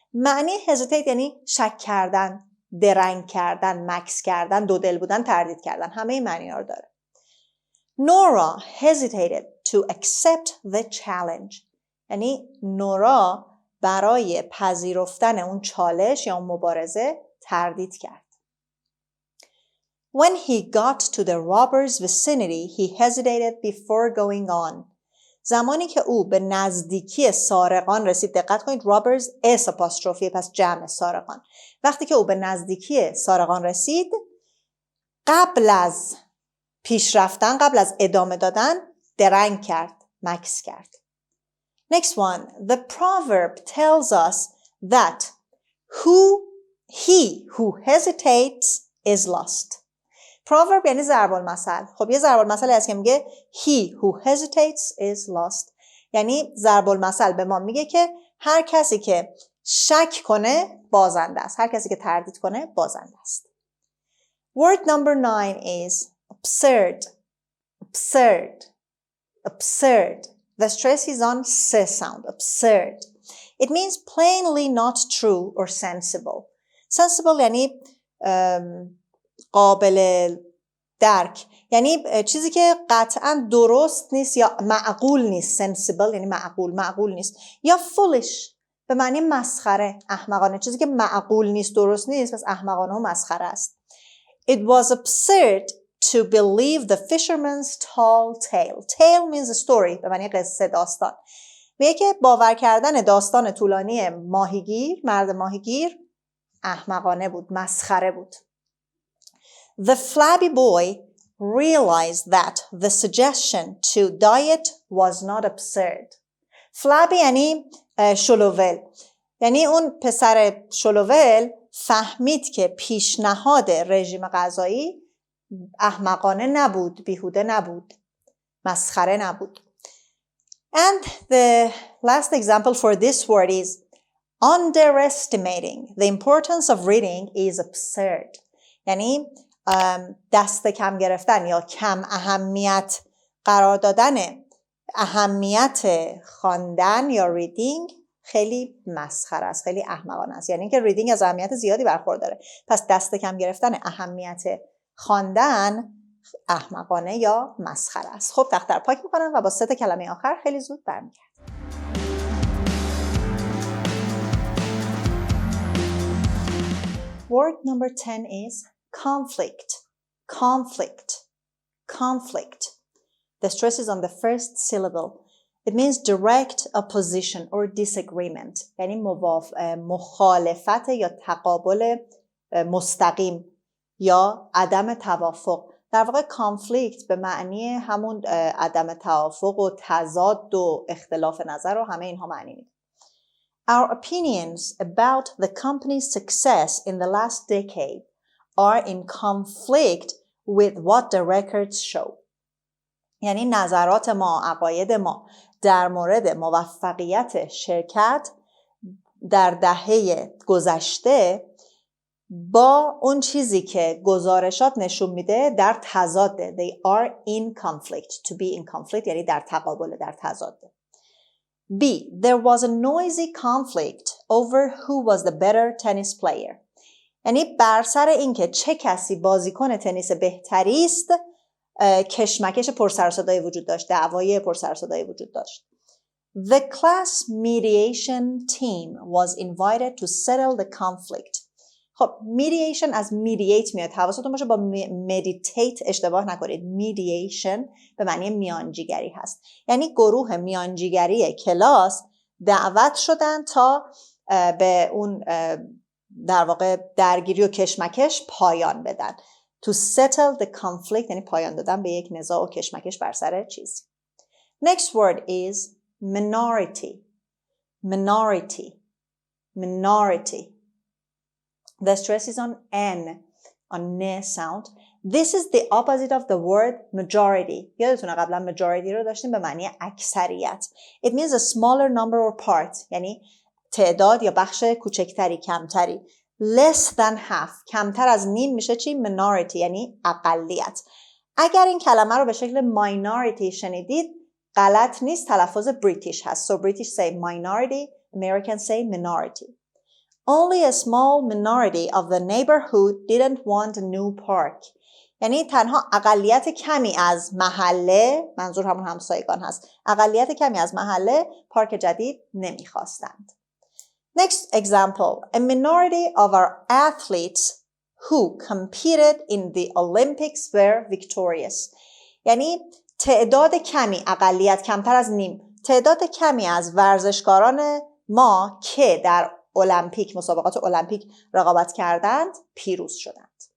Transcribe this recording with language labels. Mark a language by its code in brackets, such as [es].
[fa] معنی hesitate یعنی شک کردن، درنگ کردن، مکث کردن، دودل بودن، تردید کردن. همه این معنی ها رو داره. [en] Nora hesitated to accept the challenge. [fa] یعنی نورا برای پذیرفتن اون چالش یا اون مبارزه تردید کرد. [en] When he got to the robber's vicinity, he hesitated before going on. [fa] زمانی که او به نزدیکی سارقان رسید، دقت کنید robbers اس آپاستروفیه، پس جمع سارقان. وقتی که او به نزدیکی سارقان رسید، قبل از پیش رفتن، قبل از ادامه دادن، درنگ کرد، مکث کرد. [en] Next one, the proverb tells us that he who hesitates is lost. [fa] proverb یعنی ضرب المثل. خب یه ضرب المثلی هست که میگه [en] he who hesitates is lost. [fa] یعنی ضرب المثل به ما میگه که هر کسی که شک کنه بازنده است. هر کسی که تردید کنه بازنده است. [en] Word number 9 is absurd. Absurd. Absurd. The stress is on s sound. Absurd. It means plainly not true or sensible. [fa] Sensible یعنی قابل درک. یعنی چیزی که قطعا درست نیست یا معقول نیست. Sensible یعنی معقول نیست. یا foolish به معنی مسخره، احمقانه. چیزی که معقول نیست، درست نیست، پس احمقانه و مسخره است. [en] It was absurd to believe the fisherman's tall tale. Tale means a story. [fa] به معنی قصه، داستان. میگه که باور کردن داستان طولانی مرد ماهیگیر احمقانه بود، مسخره بود. [en] The flabby boy realized that the suggestion to diet was not absurd. [fa] flabby یعنی شلوول. یعنی اون پسر شلوول فهمید که پیشنهاد رژیم غذایی احمقانه نبود، بیهوده نبود، مسخره نبود. [en] And the last example for this word is underestimating the importance of reading is absurd. [fa] یعنی دست کم گرفتن یا کم اهمیت قرار دادن اهمیت خواندن یا reading خیلی مسخره است، خیلی احمقانه است. یعنی که ریدینگ از اهمیت زیادی برخورداره. پس دست کم گرفتن اهمیت خواندن احمقانه یا مسخره است. خب دفتر پاک میکنم و با 3 کلمه آخر خیلی زود برمیگردم. [en] Word number 10 is conflict. Conflict. Conflict. The stress is on the first syllable. It means direct opposition or disagreement. [fa] یعنی مخالفت یا تقابل مستقیم یا عدم توافق. در واقع کانفلیکت به معنی همون عدم توافق و تضاد و اختلاف نظر و همه اینها معنی میده. [en] Our opinions about the company's success in the last decade are in conflict with what the records show. [fa] یعنی نظرات ما، عقاید ما در مورد موفقیت شرکت در دهه گذشته با اون چیزی که گزارشات نشون میده در تضاده. [en] They are in conflict. To be in conflict [fa] یعنی در تقابل، در تضاده. [en] B. There was a noisy conflict over who was the better tennis player. [fa] یعنی بر سر این که چه کسی بازیکن تنیس بهتری است کشمکش پرسر و صدایی وجود داشت، دعوای پرسر و صدایی وجود داشت. [en] The class mediation team was invited to settle the conflict. [fa] خب mediation از mediate میاد، حواستون باشه با meditate اشتباه نکنید. mediation به معنی میانجیگری هست. یعنی گروه میانجیگری کلاس دعوت شدن تا به اون در واقع درگیری و کشمکش پایان بدن. [en] To settle the conflict [fa] یعنی پایان دادن به یک نزاع و کشمکش بر سر چیزی. [en] Next word is minority. Minority. Minority. The stress is on N, on N sound. This is the opposite of the word majority. [fa] یادتونه قبلا majority رو داشتیم به معنی اکثریت. [en] It means a smaller number or part. [fa] یعنی تعداد یا بخش کوچکتری، کمتری. [en] Less than half. [fa] کمتر از نیم میشه چی؟ Minority یعنی اقلیت. اگر این کلمه رو به شکل minority شنیدید غلط نیست، تلفظ بریتیش هست. [en] So British say minority, [fa] Americans say minority. [en] Only a small minority of the neighborhood didn't want a new park. [fa] یعنی تنها اقلیت کمی از محله، منظور همون همسایگان هست، اقلیت کمی از محله پارک جدید نمیخواستند. [en] Next example, a minority of our athletes who competed in the Olympics were victorious. [fa] یعنی تعداد کمی، اقلیت کمتر از نیم، تعداد کمی از ورزشکاران ما که در المپیک، مسابقات المپیک رقابت کردند، پیروز شدند.